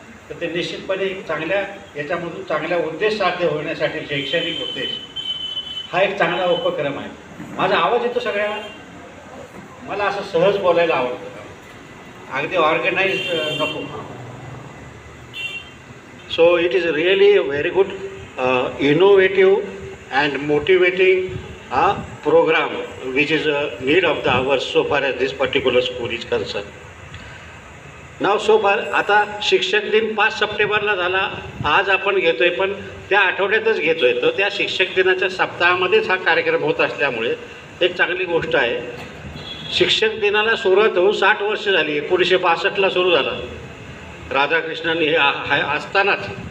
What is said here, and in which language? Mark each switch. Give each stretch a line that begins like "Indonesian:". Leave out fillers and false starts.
Marathi: तर ते निश्चितपणे चांगल्या याच्यामधून चांगल्या उद्देश साध्य होण्यासाठी शैक्षणिक उद्देश हा एक चांगला उपक्रम आहे. माझा आवाज येतो सगळ्यांना? मला असं सहज बोलायला आवडतं, अगदी ऑर्गनाइज्ड नको.
English: So it is really a very good, innovative and motivating program which is a need of the hour so far as this particular school is concerned.
Marathi: Now so far आता शिक्षक दिन 5 सप्टेंबरला झाला, आज आपण घेतोय, पण त्या आठवड्यातच घेतोय. तर त्या शिक्षक दिनाच्या सप्ताहामध्येच हा कार्यक्रम होत असल्यामुळे एक चांगली गोष्ट आहे. शिक्षक दिनाला सुरुवात होऊन 60 वर्ष झाली. 1962ला सुरू झाला राधाकृष्णन हे असतानाच.